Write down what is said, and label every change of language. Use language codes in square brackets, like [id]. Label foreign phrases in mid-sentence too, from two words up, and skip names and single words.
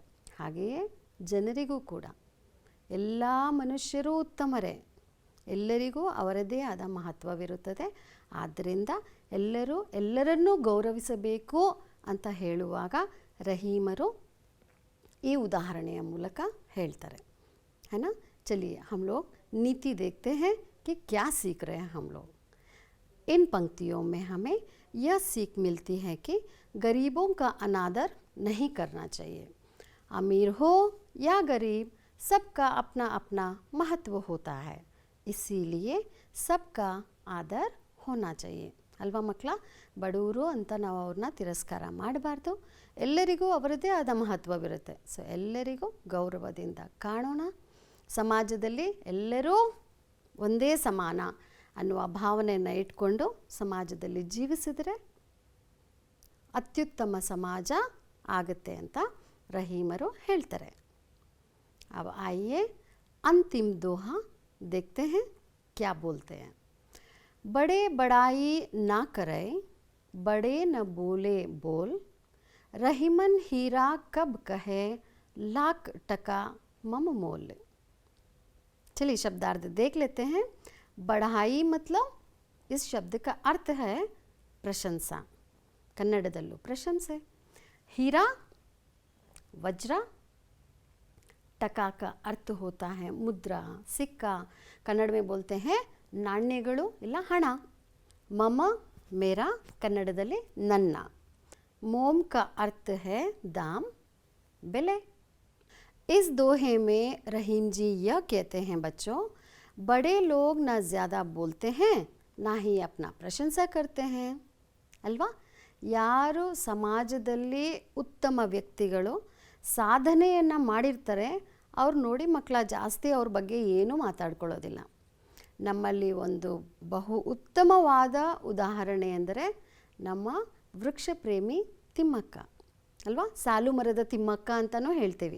[kn] ಹಾಗೆಯೇ ಜನರಿಗೂ ಕೂಡ ಎಲ್ಲ ಮನುಷ್ಯರೂ ಉತ್ತಮರೇ, ಎಲ್ಲರಿಗೂ ಅವರದೇ ಆದ ಮಹತ್ವವಿರುತ್ತದೆ। ಆದ್ದರಿಂದ ಎಲ್ಲರನ್ನೂ ಗೌರವಿಸಬೇಕು ಅಂತ ಹೇಳುವಾಗ ರಹೀಮರು ಈ ಉದಾಹರಣೆಯ ಮೂಲಕ ಹೇಳ್ತಾರೆ, [hi] है ना। चलिए हम लोग नीति देखते हैं कि क्या सीख रहे हैं हम लोग। इन पंक्तियों में हमें यह सीख मिलती है कि गरीबों का अनादर नहीं करना चाहिए। अमीर हो या गरीब, सबका अपना अपना महत्व होता है, इसीलिए सबका आदर होना चाहिए [kn] ಅಲ್ವಾ ಮಕ್ಕಳ। ಬಡವರು ಅಂತ ನಾವು ಅವ್ರನ್ನ ತಿರಸ್ಕಾರ ಮಾಡಬಾರ್ದು, ಎಲ್ಲರಿಗೂ ಅವರದೇ ಆದ ಮಹತ್ವವಿರುತ್ತೆ। ಸೊ ಎಲ್ಲರಿಗೂ ಗೌರವದಿಂದ ಕಾಣೋಣ, ಸಮಾಜದಲ್ಲಿ ಎಲ್ಲರೂ ಒಂದೇ ಸಮಾನ ಅನ್ನುವ ಭಾವನೆಯನ್ನು ಇಟ್ಕೊಂಡು ಸಮಾಜದಲ್ಲಿ ಜೀವಿಸಿದರೆ ಅತ್ಯುತ್ತಮ ಸಮಾಜ ಆಗುತ್ತೆ ಅಂತ ರಹೀಮರು ಹೇಳ್ತಾರೆ। [hi] अब आइए अंतिम दोहा देखते हैं क्या बोलते हैं। बड़े बड़ाई ना करे, बड़े न बोले बोल, रहीमन हीरा कब कहे, लाख टका मम मोल। चलिए शब्दार्थ देख लेते हैं। बढ़ाई मतलब इस शब्द का अर्थ है प्रशंसा, [kn] ಕನ್ನಡದಲ್ಲೂ ಪ್ರಶಂಸೆ। [hi] हीरा वज्र, टका का अर्थ होता है मुद्रा, सिक्का, कन्नड़ में बोलते हैं [kn] ನಾಣ್ಯಗಳು ಇಲ್ಲ ಹಣ। [hi] मम मेरा, [kn] ಕನ್ನಡದಲ್ಲಿ ನನ್ನ। [hi] मोम का अर्थ है दाम, बेले। इस दोहे में रहीम जी यह कहते हैं बच्चों, बड़े लोग न ज़्यादा बोलते हैं ना ही अपना प्रशंसा करते हैं ಅಲ್ವಾ। [kn] ಯಾರು ಸಮಾಜದಲ್ಲಿ ಉತ್ತಮ ವ್ಯಕ್ತಿಗಳು ಸಾಧನೆಯನ್ನು ಮಾಡಿರ್ತಾರೆ ಅವ್ರು ನೋಡಿ ಮಕ್ಕಳ ಜಾಸ್ತಿ ಅವ್ರ ಬಗ್ಗೆ ಏನೂ ಮಾತಾಡ್ಕೊಳ್ಳೋದಿಲ್ಲ। ನಮ್ಮಲ್ಲಿ ಒಂದು ಬಹು ಉತ್ತಮವಾದ ಉದಾಹರಣೆ ಎಂದರೆ ನಮ್ಮ ವೃಕ್ಷ ಪ್ರೇಮಿ ತಿಮ್ಮಕ್ಕ ಅಲ್ವಾ, ಸಾಲು ಮರದ ತಿಮ್ಮಕ್ಕ ಅಂತಲೂ ಹೇಳ್ತೀವಿ।